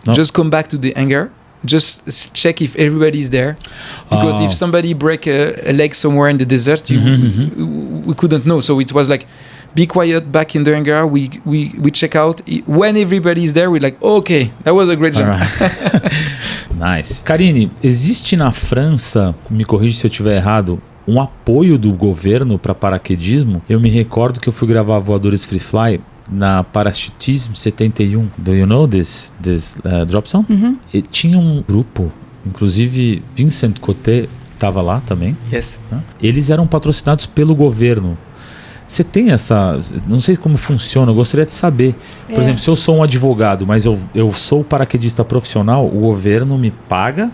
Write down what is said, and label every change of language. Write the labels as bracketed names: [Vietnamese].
[English] Just come back to the hangar. Just check if everybody's there, because if somebody break a leg somewhere in the desert, we couldn't know. So it was like, be quiet, back in the hangar. We check out. When everybody's there, we're like, okay, that was a great jump. Right. Nice. [Portuguese] Karine, existe na França, me corrija se eu estiver errado, um apoio do governo para paraquedismo? Eu me recordo que eu fui gravar Voadores Free Fly na Parachutisme 71. [English] Do you know this drop zone? [Portuguese] E tinha um grupo, inclusive Vincent Coté estava lá também. [English] Yes. [Portuguese] Eles eram patrocinados pelo governo. Você tem essa... Não sei como funciona, eu gostaria de saber. Por exemplo, se eu sou um advogado, mas eu sou paraquedista profissional, o governo me paga?